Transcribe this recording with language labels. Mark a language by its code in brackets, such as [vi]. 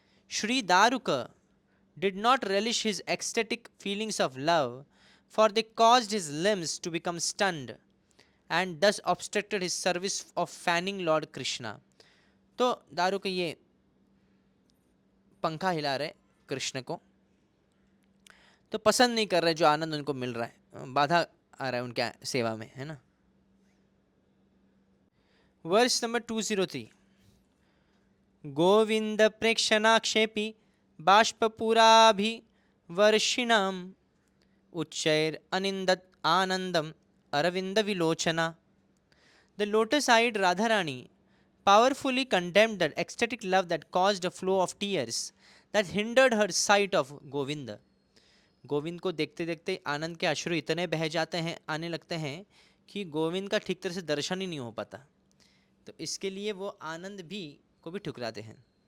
[en] Shri Daruka did not relish his ecstatic feelings of love, for they caused his limbs to become stunned and thus obstructed his service of fanning Lord Krishna. [hi] तो दारुका ये पंखा हिला रहे कृष्ण को, तो पसंद नहीं कर रहे जो आनंद उनको मिल रहा है, बाधा आ रहा है उनके सेवा में, है ना. [en] Verse number 203. [sa] Govind प्रेक्षणाक्षेपी बाष्पूराभिवर्षिणाम् उच्चैर अनिंदत Anandam Arvind विलोचना. [en] The lotus-eyed Radharani powerfully condemned the ecstatic love that caused a flow of tears that hindered her sight of Govinda. [hi] Govind को देखते देखते आनंद के अश्रु इतने बह जाते हैं, आने लगते हैं कि गोविंद का ठीक तरह से दर्शन ही नहीं हो पाता. तो इसके लिए वो आनंद भी को भी ठुकराते हैं.